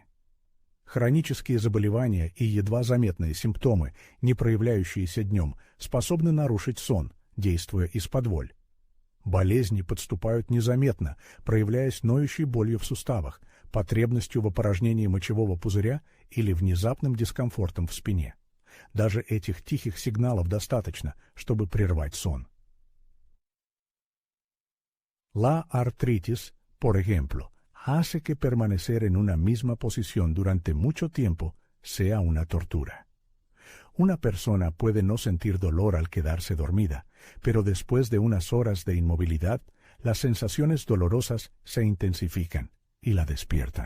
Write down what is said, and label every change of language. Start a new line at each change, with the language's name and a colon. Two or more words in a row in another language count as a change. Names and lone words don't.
Russian: Хронические заболевания и едва заметные симптомы, не проявляющиеся днем, способны нарушить сон, действуя исподволь. Болезни подступают незаметно, проявляясь ноющей болью в суставах, потребностью в опорожнении мочевого пузыря или внезапным дискомфортом в спине. Даже этих тихих сигналов достаточно, чтобы прервать сон.
Spanish: La artritis, por ejemplo, hace que permanecer en una misma posición durante mucho tiempo sea una tortura. Una persona puede no sentir dolor al quedarse dormida, pero después de unas horas de inmovilidad, las sensaciones dolorosas se intensifican y la despiertan.